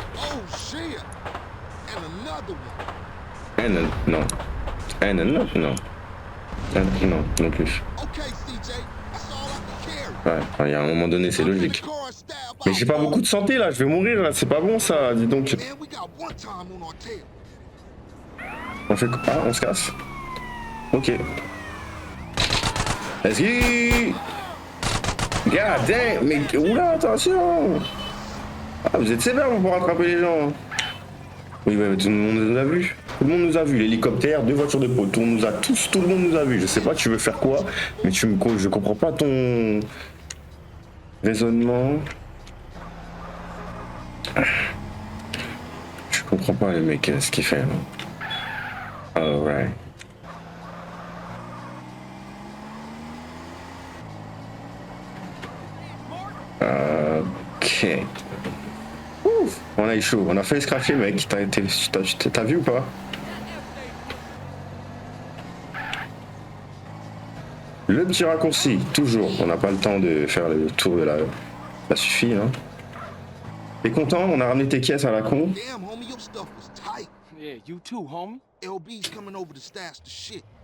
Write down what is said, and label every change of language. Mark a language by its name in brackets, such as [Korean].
[English] Oh, shit. And another one. [French] Non. Non. Non, non plus. [English] Okay, CJ. That's all I can carry. [French] Ouais, il y a un moment donné, c'est logique. [English] Car style [French] Mais j'ai pas beaucoup de santé là, je vais mourir là, c'est pas bon ça, dis donc. [English] Man, we got one time on our tail. [French] On fait quoi? Ah, on se casse? Ok. [English] Let's go! God damn! [French] Mais oula, attention! Ah, vous êtes sévère pour rattraper les gens. Oui, ouais, mais tout le monde nous a vus. Tout le monde nous a vus. L'hélicoptère, 2 voitures de police. Tout le monde nous a vus. Je sais pas, tu veux faire quoi, mais je comprends pas ton raisonnement. Je comprends pas le mec, ce qu'il fait. [English] Alright. [French] Ok. Ouf, on a eu chaud. On a fait scratcher, mec. T'as vu ou pas? Le petit raccourci, toujours. On n'a pas le temps de faire le tour de la... Ça suffit, hein. T'es content? On a ramené tes caisses à la con. [English] Damn, homie, your stuff was tight. Yeah, you too, homie. LB's coming over to stash the shit.